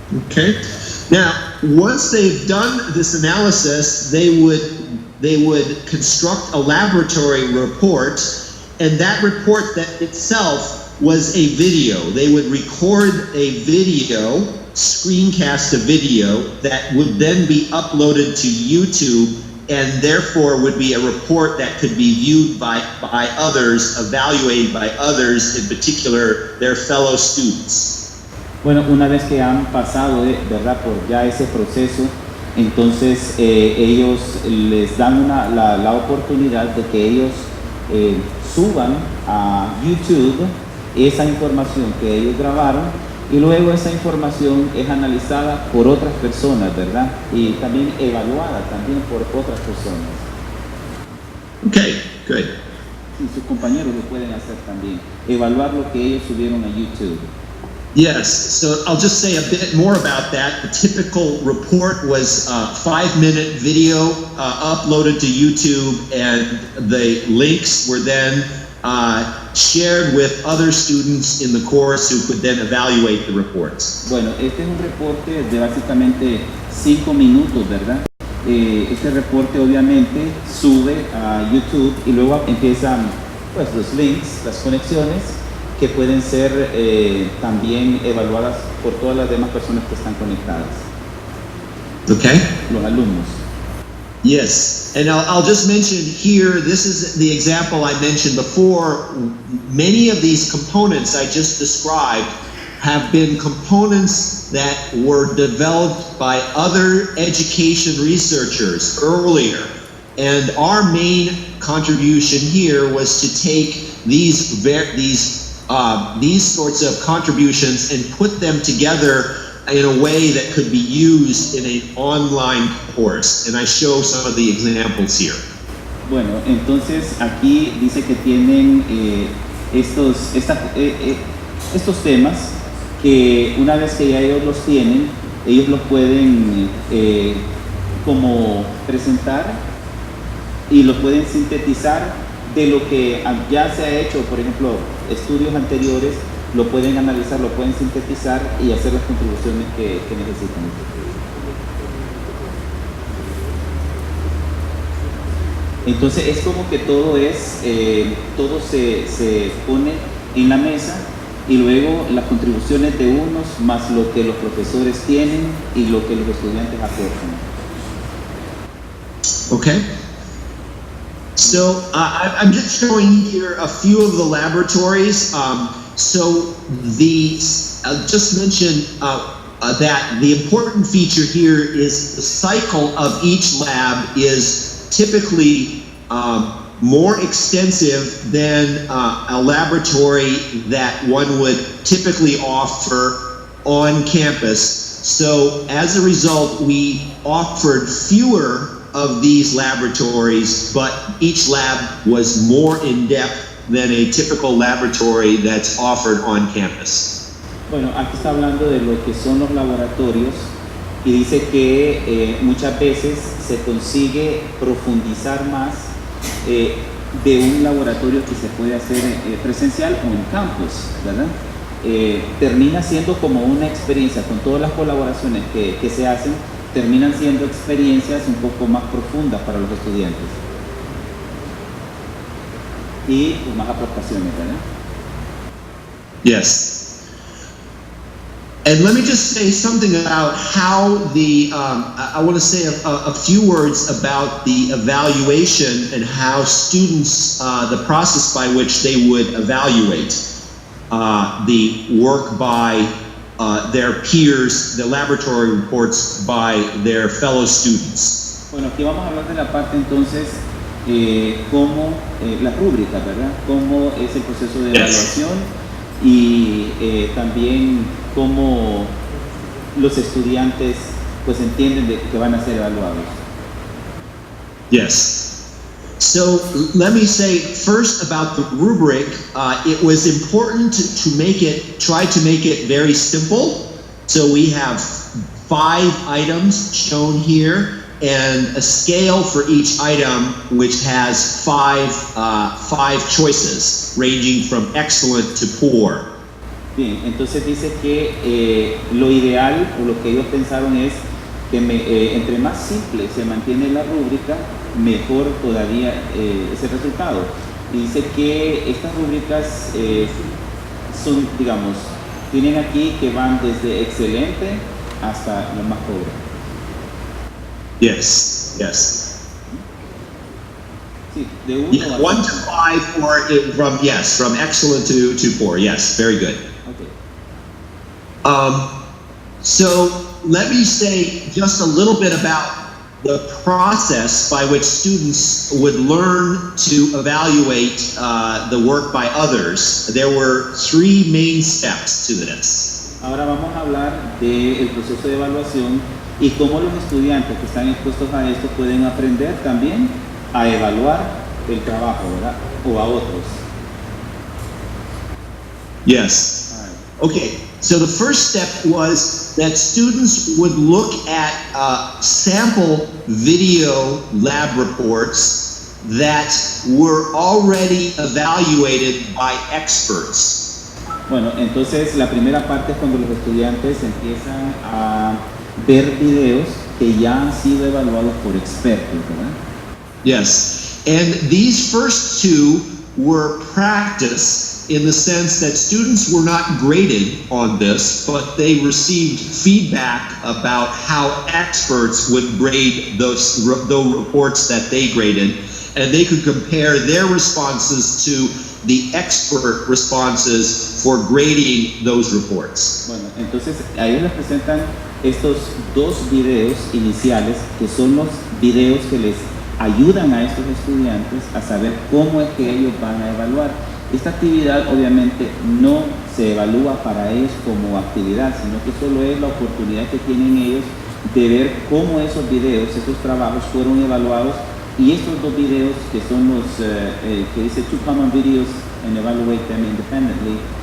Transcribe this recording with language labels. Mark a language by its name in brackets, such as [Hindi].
[English] Okay. Now, once they've done this analysis, they would construct a laboratory report, and that report that itself was a video. They would record a video, screencast a video that would then be uploaded to YouTube, and therefore would be a report that could be viewed by others, evaluated by others, in particular their fellow students. [Spanish] Bueno, una vez que han pasado, ¿verdad?, por ya ese proceso, entonces ellos les dan la oportunidad de que ellos suban a YouTube esa información que ellos grabaron, y luego esa información es analizada por otras personas, ¿verdad?, y también evaluada también por otras personas. [English] Okay, good. [Spanish] Y sus compañeros lo pueden hacer también, evaluar lo que ellos subieron a YouTube. [English] Yes, so I'll just say a bit more about that. The typical report was a 5-minute video uploaded to YouTube, and the links were then shared with other students in the course who could then evaluate the reports. [Spanish] Bueno, este es un reporte de básicamente 5 minutos, ¿verdad? Este reporte obviamente sube a YouTube y luego empiezan pues los links, las conexiones que pueden ser también evaluadas por todas las demás personas que están conectadas. [English] Okay? [Spanish] Los alumnos. [English] Yes, and I'll just mention here, this is the example I mentioned before. Many of these components I just described have been components that were developed by other education researchers earlier. And our main contribution here was to take these sorts of contributions and put them together in a way that could be used in an online course. And I show some of the examples here. [Spanish] Bueno, entonces aquí dice que tienen estos temas que una vez que ya ellos los tienen, ellos los pueden como presentar y los pueden sintetizar de lo que ya se ha hecho, por ejemplo, estudios anteriores, lo pueden analizar, lo pueden sintetizar y hacer las contribuciones que necesitan. Entonces es como que todo se pone en la mesa y luego las contribuciones de unos más lo que los profesores tienen y lo que los estudiantes aportan. [English] Okay. So I'm just showing here a few of the laboratories. Just mention that the important feature here is the cycle of each lab is typically more extensive than a laboratory that one would typically offer on campus. So as a result, we offered fewer of these laboratories, but each lab was more in depth than a typical laboratory that's offered on campus. [Spanish] Bueno, aquí está hablando de lo que son los laboratorios y dice que muchas veces se consigue profundizar más de un laboratorio que se puede hacer presencial o en campus, ¿verdad? Termina siendo como una experiencia con todas las colaboraciones que se hacen, terminan siendo experiencias un poco más profundas para los estudiantes y con más aportaciones, ¿verdad? [English] Yes. And let me just say something about how I want to say a few words about the evaluation and how students, the process by which they would evaluate the work by their peers, the laboratory reports by their fellow students. [Spanish] Bueno, aquí vamos a hablar de la parte entonces, cómo las rúbricas, ¿verdad? Cómo es el proceso de evaluación y también cómo los estudiantes pues entienden que van a ser evaluados. [English] Yes. So let me say first about the rubric. It was important to try to make it very simple. So we have 5 items shown here and a scale for each item which has 5 choices ranging from excellent to poor. [Spanish] Bien, entonces dice que lo ideal o lo que ellos pensaron es que entre más simple se mantiene la rúbrica, mejor todavía es el resultado. Y dice que estas rúbricas son, digamos, tienen aquí que van desde excelente hasta lo más pobre. [English] Yes, yes. [Spanish] Sí, de 1 [English] 1 to 5 or from excellent to poor. Yes, very good. Okay. So let me say just a little bit about the process by which students would learn to evaluate the work by others. There were 3 main steps to this. [Spanish] Ahora vamos a hablar del proceso de evaluación y cómo los estudiantes que están expuestos a esto pueden aprender también a evaluar el trabajo, ¿verdad? O a otros. [English] Yes. Okay, so the first step was that students would look at sample video lab reports that were already evaluated by experts. [Spanish] Bueno, entonces la primera parte es cuando los estudiantes empiezan a ver videos que ya han sido evaluados por expertos, ¿verdad? [English] Yes, and these first 2 were practice in the sense that students were not graded on this, but they received feedback about how experts would grade those reports that they graded, and they could compare their responses to the expert responses for grading those reports. [Spanish] Bueno, entonces a ellos les presentan estos 2 videos iniciales, que son los videos que les ayudan a estos estudiantes a saber cómo es que ellos van a evaluar. Esta actividad obviamente no se evalúa para ellos como actividad, sino que solo es la oportunidad que tienen ellos de ver cómo esos videos, esos trabajos fueron evaluados, y estos 2 videos que son los que dice 2 [English] common videos and evaluate them independently.